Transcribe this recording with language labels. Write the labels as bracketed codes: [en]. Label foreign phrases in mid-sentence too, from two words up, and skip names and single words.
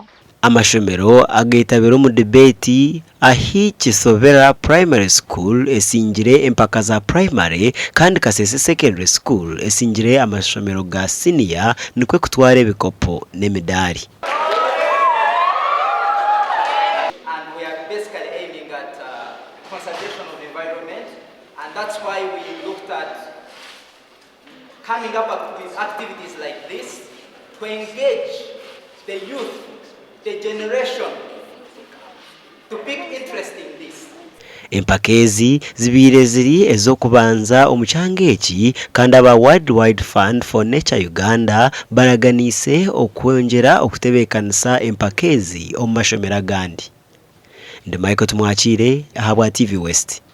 [nyn] Amashomero agaitabiro mu debate ahi Kisobera Primary School esingire empaka za primary kandi Kasese Secondary School esingire amashomero ga senior nikwe kutware bikopo n'emidari. [en] Conservation of the environment, and that's why we looked at coming up with activities like this to engage the youth, the generation, to pick interest in this. [nyn] Empakezi zibire ziri ezokubanza omucyangeeki kandi aba Worldwide Fund for Nature Uganda baraganise okwongera okutebekanisa empakezi omu mashomero agandi. Ndi Michael Tumwachire ahabwa TV West.